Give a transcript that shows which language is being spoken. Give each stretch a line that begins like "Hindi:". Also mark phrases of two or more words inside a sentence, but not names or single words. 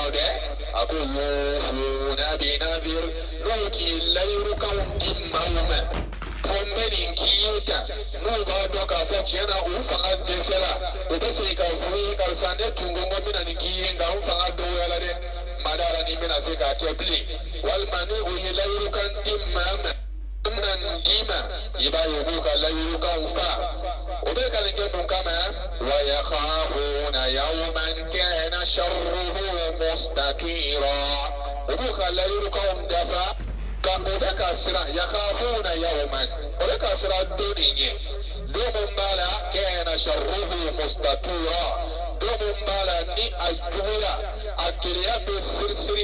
Bambara: dɛ ako
Arabic: يوفون بالنذر
Bambara: n'o tun ye layirukanw di maaw ma fɔ n bɛ nin k'i ye ta n'u b'a dɔn k'a fɔ tiɲɛna u fanga dɛsɛra u bɛ segin k'a fɔ ye karisa ne tun ko n ko n bɛna nin k'i ye nka n fanga dɔgɔyala dɛ ma dara ni n bɛna se k'a kɛ bilen walima ni u ye layirukan di maa ma n bɛna nin d'i ma i b'a ye u b'u ka layirukanw fa u bɛ ka nin kɛ mun kama wa
Arabic: يخافون يوما كان شره مستطيرا
Bambara: u b'u ka layirukanw dafa ka u bɛ ka siran
Arabic: يخافون يوما
Bambara: u bɛ ka siran don nin ɲɛ don mun b'a la
Arabic: كان شره مستطيرا
Bambara: don mun b'a la ni a juguya a gɛlɛya bɛ sirisiri